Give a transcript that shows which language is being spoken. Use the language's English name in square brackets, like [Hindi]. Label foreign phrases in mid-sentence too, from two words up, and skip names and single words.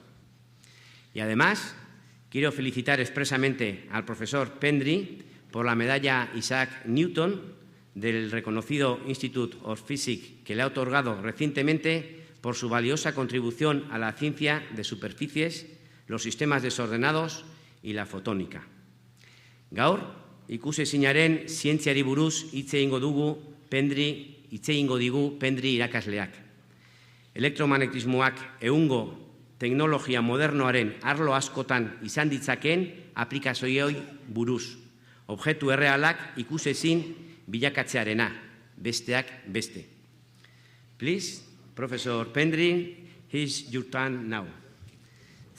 [Spanish] Y además, quiero felicitar expresamente al profesor Pendry por la medalla Isaac Newton del reconocido Institute of Physics que le ha otorgado recientemente por su valiosa contribución a la ciencia de superficies, los sistemas desordenados y la fotónica. [Basque] Gaur, ikusezinaren zientziari buruz hitz egingo digu Pendry irakasleak. Elektromagnetismoak egungo teknologia modernoaren arlo askotan izan ditzakeen aplikazioei buruz. Objektu errealak ikusezin bilakatzearena, besteak beste. [English] Please, Professor Pendry, here's your turn now.